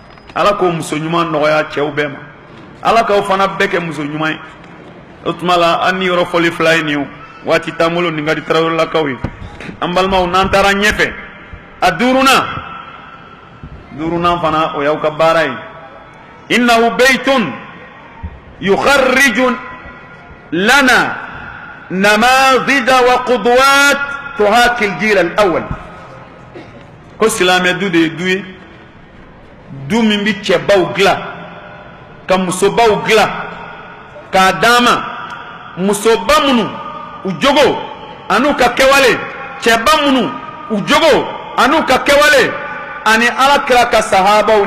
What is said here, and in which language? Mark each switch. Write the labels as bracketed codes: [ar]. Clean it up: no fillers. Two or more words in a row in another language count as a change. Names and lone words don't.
[bm] ala ko muso ɲuman nɔgɔya cɛw bɛɛ ma ala k'aw fana bɛɛ kɛ muso ɲuman ye o tuma la an ni yɔrɔ fɔli fila ye nin ye waati t'an bolo nin ka di tarawelelakaw ye an balimaw n'an taara ɲɛfɛ a duurunan fana o y'aw ka baara ye [ar] إنه بيت يخرج لنا نماذج و قدوة تحاكي الجيل الأول [bm] ko silamɛ du de ye du ye du min bi cɛbaw dilan ka musobaw dilan k'a d'an ma musoba minnu u jogo an'u ka kɛwale cɛba minnu u jogo an'u ka kɛwale ani alakira ka sahabaw